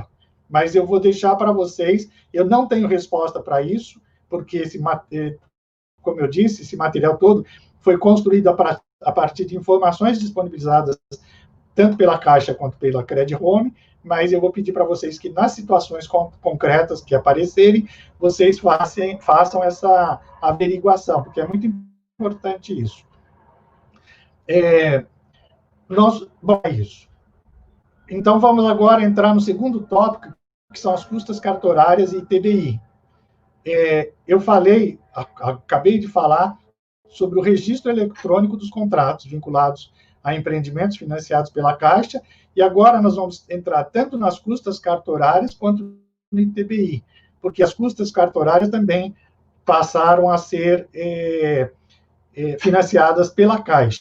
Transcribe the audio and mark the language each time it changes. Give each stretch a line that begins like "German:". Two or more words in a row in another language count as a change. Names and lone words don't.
Portuguese: Mas eu vou deixar para vocês, eu não tenho resposta para isso, porque como eu disse, esse material todo foi construído a partir de informações disponibilizadas tanto pela Caixa quanto pela Credit Home, mas eu vou pedir para vocês que, nas situações concretas que aparecerem, vocês façam essa averiguação, porque é muito importante isso. Bom, é isso. Então, vamos agora entrar no segundo tópico, que são as custas cartorárias e ITBI. Eu acabei de falar sobre o registro eletrônico dos contratos vinculados a empreendimentos financiados pela Caixa, e agora nós vamos entrar tanto nas custas cartorárias quanto no ITBI, porque as custas cartorárias também passaram a ser financiadas pela Caixa.